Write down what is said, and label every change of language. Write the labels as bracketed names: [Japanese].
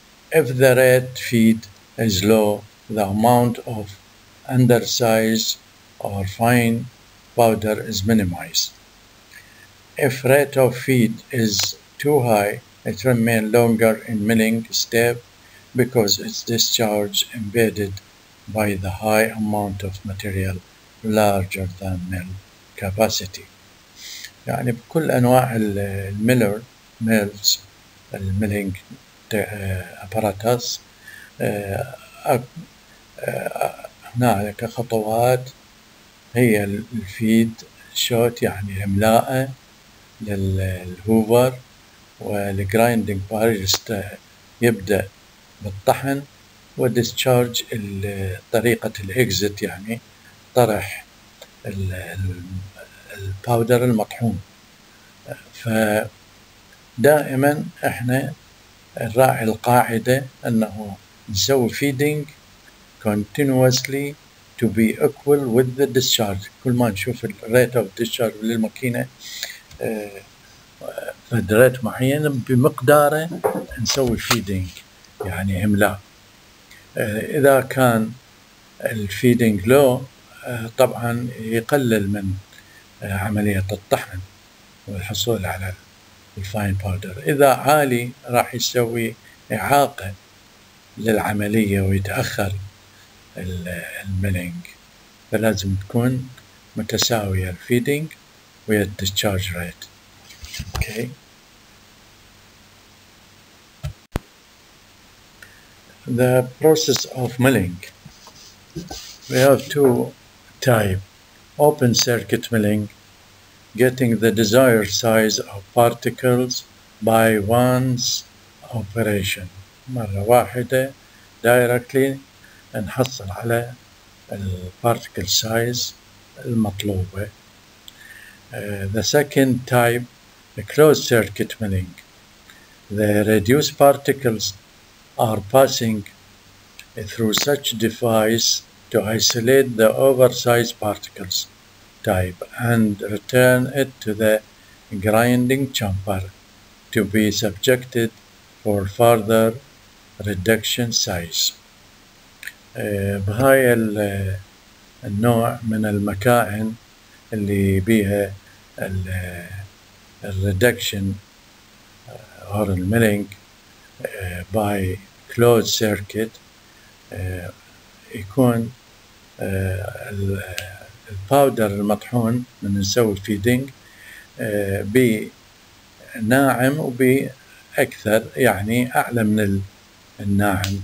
[English] If the rate feed is low, the amount of undersized or fine powder is minimized. If rate of feed is too high, it remains longer in milling step because its discharge embedded by the high amount of material larger than mill capacity. [Arabic] يعني بكل أنواع الميلز الميلينج apparatus هنالك خطوات هي الفيد شوت يعني إملاءه للهوفر، والجرايندنج بارت يبدأ بالطحن، وديسشارج طريقة الإكزت يعني طرح الباودر المطحون. فدائما احنا نراعي القاعدة انه نسوي [English] feeding continuously to be equal with the discharge. [Arabic] كل ما نشوف الريت اوف discharge للماكينة فد معين بمقداره نسوي feeding يعني إملاء. إذا كان الفيدنج لو طبعا يقلل من عملية الطحن والحصول على الفاين باودر. إذا عالي راح يسوي إعاقة للعملية ويتأخر الميلينج، فلازم تكون متساوية الفيدنج ويا الديscharge ريت. [English] Okay. The process of milling. We have two types: open circuit milling, getting the desired size of particles by one's operation. [Arabic] مرة واحدة directly نحصل على particle size المطلوبة. [English] The second type, closed circuit milling. The reduced particles are passing through such device to isolate the oversized particles type and return it to the grinding chamber to be subjected for further reduction size. [Arabic] بهاي النوع من المكائن اللي بيها الريدكشن [English] or milling by closed circuit [Arabic] يكون الباودر المطحون من نسوي فيدنج بناعم وبأكثر يعني أعلى من الناعم.